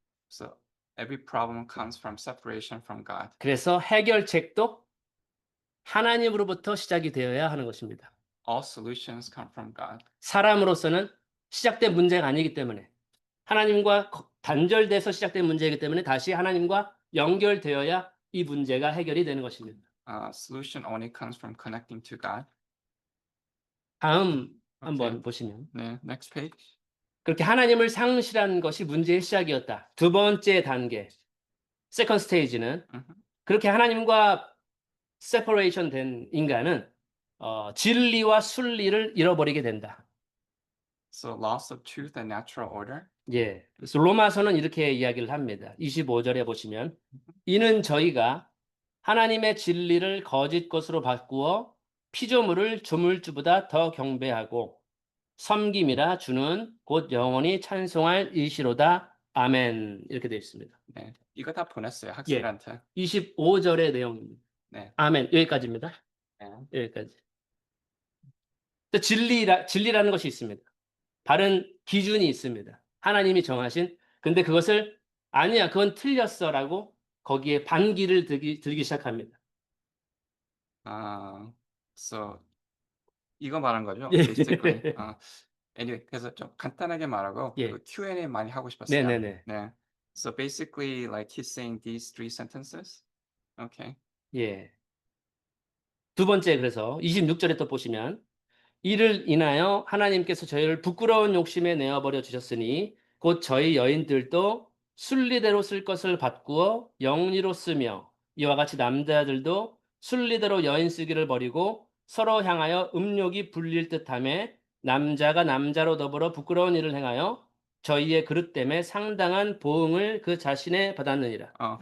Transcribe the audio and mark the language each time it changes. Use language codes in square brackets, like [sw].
[en] So every problem comes from separation from God. [ko] 그래서 해결책도 하나님으로부터 시작이 되어야 하는 것입니다. [en] All solutions come from God. [ko] 사람으로서는 시작된 문제가 아니기 때문에 하나님과 단절돼서 시작된 문제이기 때문에 다시 하나님과 연결되어야 이 문제가 해결이 되는 것입니다. [en] Solution only comes from connecting to God. [ko] 다음 한번 [en] Okay. [ko] 보시면 [en] 네, next page. [ko] 그렇게 하나님을 상실한 것이 문제의 시작이었다. 두 번째 단계, [en] second stage [ko] 는 그렇게 하나님과 separation 된 인간은 진리와 순리를 잃어버리게 된다. [en] So loss of truth and natural order. [ko] 예, 그래서 로마서는 이렇게 이야기를 합니다. 25절에 보시면 이는 저희가 하나님의 진리를 거짓 것으로 바꾸어 피조물을 조물주보다 더 경배하고 섬김이라 주는 곧 영원히 찬송할 이시로다. 아멘. 이렇게 되어 있습니다. 네, 이거 다 보냈어요 학생한테. 25절의 내용입니다. 네. 아멘. 여기까지입니다. 네. 여기까지. 진리라는 것이 있습니다. 다른 기준이 있습니다. 하나님이 정하신. 근데 그것을 아니야, 그건 틀렸어라고 거기에 반기를 들기 시작합니다. So 이거 말한 거죠? 예. [en] Basically. [ko] Anyway, 그래서 좀 간단하게 말하고 예. 그 Q&A 많이 하고 싶었어요. 네네네. 네. [en] So basically, like he's saying these three sentences. Okay. [ko] 예. 두 번째, 그래서 26절에 또 보시면, 이를 인하여 하나님께서 저희를 부끄러운 욕심에 내어버려 주셨으니 곧 저희 여인들도 순리대로 쓸 것을 바꾸어 영리로 쓰며, 이와 같이 남자들도 순리대로 여인 쓰기를 버리고 서로 향하여 음욕이 불릴 듯하며 남자가 남자로 더불어 부끄러운 일을 행하여 저희의 그릇 때문에 상당한 보응을 그 자신에 받았느니라.